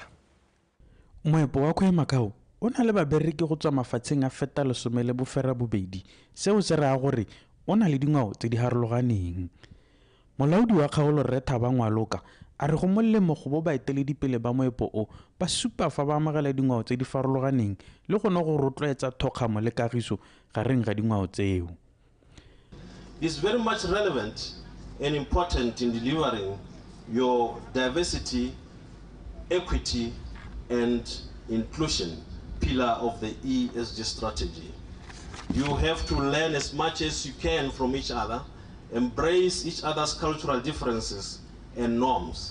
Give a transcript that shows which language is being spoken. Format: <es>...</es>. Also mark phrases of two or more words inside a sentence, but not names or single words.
<tn>Moepo wa Kwemaqau o na le babereki go tswa mafatsheng a feta 12 seo se raya gore o na le dingwao tse di harologaneng. Molaodi wa kgaolo re Thabang wa Loka a re go molemo go bo baeteledipele ba moepo o ba supa fa ba amogela dingwao tse di farologaneng le go no go rotloetsa thokgamo le kagiso gareng ga dingwao tseo.</tn> <en>It's very much relevant and important in delivering your diversity, equity and inclusion pillar of the ESG strategy. You have to learn as much as you can from each other, embrace each other's cultural differences and norms.</en>